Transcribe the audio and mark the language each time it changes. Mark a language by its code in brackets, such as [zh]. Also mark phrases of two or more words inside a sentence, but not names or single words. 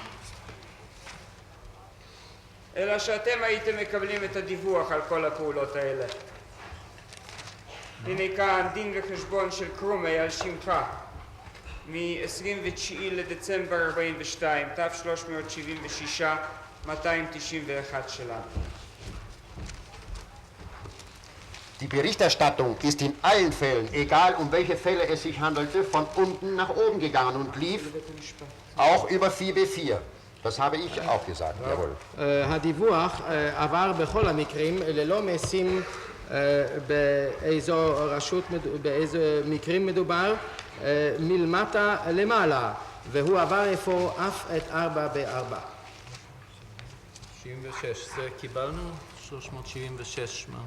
[he] אלא שאתם הייתם מקבלים את הדיווח על כל הפעולות האלה. הנה כאן דין וחשבון של קרומי על שמך מ-29 לדצמבר 42, תו 376, 291 שלנו. [de] Die Berichterstattung ist in allen Fällen, egal um welche Fälle es sich handelte, von unten nach oben gegangen und lief auch über 4B4. Das habe ich auch gesagt, jawohl. [he] הדיווח עבר בכל המקרים ללא משים באיזו רשות, באיזה מקרים מדובר, מלמטה למעלה, והוא עבר איפה אף את 4B4. 76, זה קיבלנו? 376, מה?